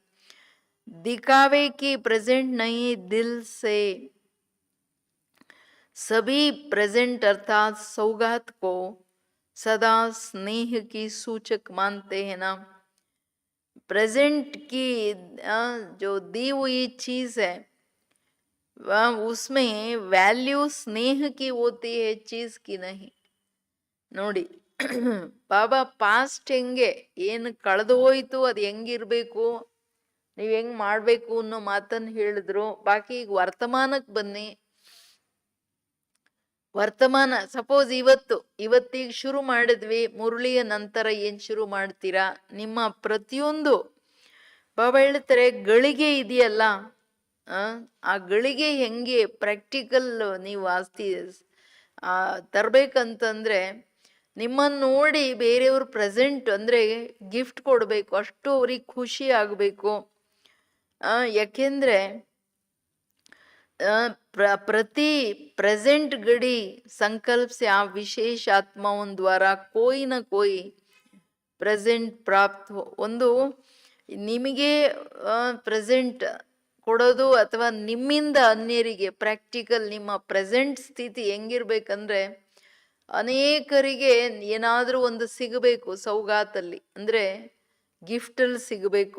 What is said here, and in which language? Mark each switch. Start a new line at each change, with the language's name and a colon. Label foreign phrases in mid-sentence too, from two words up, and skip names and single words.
Hindi: दिखावे की प्रेजेंट नहीं, दिल से सभी प्रेजेंट अर्थात सौगात को सदा स्नेह की सूचक मानते हैं ना. प्रेजेंट की जो दी हुई चीज है उसमें वैल्यू स्नेह की होती है, चीज की नहीं.
Kannada: ನೋಡಿ ಬಾಬಾ ಪಾಸ್ಟ್ ಹೆಂಗೆ ಏನು ಕಳೆದು ಹೋಯ್ತು ಅದು ಹೆಂಗಿರ್ಬೇಕು, ನೀವ್ ಹೆಂಗ್ ಮಾಡ್ಬೇಕು ಅನ್ನೋ ಮಾತನ್ನ ಹೇಳಿದ್ರು. ಬಾಕಿ ಈಗ ವರ್ತಮಾನಕ್ಕೆ ಬನ್ನಿ. ವರ್ತಮಾನ ಸಪೋಸ್ ಇವತ್ತೀಗ ಶುರು ಮಾಡಿದ್ವಿ, ಮುರಳಿಯ ನಂತರ ಏನ್ ಶುರು ಮಾಡ್ತೀರಾ? ನಿಮ್ಮ ಪ್ರತಿಯೊಂದು ಬಾಬಾ ಹೇಳ್ತಾರೆ ಗಳಿಗೆ ಇದೆಯಲ್ಲ, ಆ ಗಳಿಗೆ ಹೆಂಗೆ ಪ್ರಾಕ್ಟಿಕಲ್ ನೀವು ಆಸ್ತಿ ತರ್ಬೇಕಂತಂದ್ರೆ ನಿಮ್ಮನ್ನು ನೋಡಿ ಬೇರೆಯವ್ರು ಪ್ರೆಸೆಂಟ್ ಅಂದ್ರೆ ಗಿಫ್ಟ್ ಕೊಡ್ಬೇಕು, ಅಷ್ಟು ಅವ್ರಿಗೆ ಖುಷಿ ಆಗ್ಬೇಕು.
Hindi: ಯಾಕೆಂದ್ರೆ प्रति प्रेजेंट घड़ी संकल्प से आप विशेष आत्माओं द्वारा कोई न कोई प्रेजेंट प्राप्त हो.
Kannada: ಒಂದು ನಿಮಗೆ ಪ್ರೆಸೆಂಟ್ ಕೊಡೋದು ಅಥವಾ ನಿಮ್ಮಿಂದ ಅನ್ಯರಿಗೆ ಪ್ರಾಕ್ಟಿಕಲ್ ನಿಮ್ಮ ಪ್ರೆಸೆಂಟ್ ಸ್ಥಿತಿ ಹೆಂಗಿರ್ಬೇಕಂದ್ರೆ ಅನೇಕರಿಗೆ ಏನಾದ್ರೂ ಒಂದು ಸಿಗಬೇಕು ಸೌಗಾತಲ್ಲಿ, ಅಂದ್ರೆ ಗಿಫ್ಟಲ್ಲಿ ಸಿಗಬೇಕು.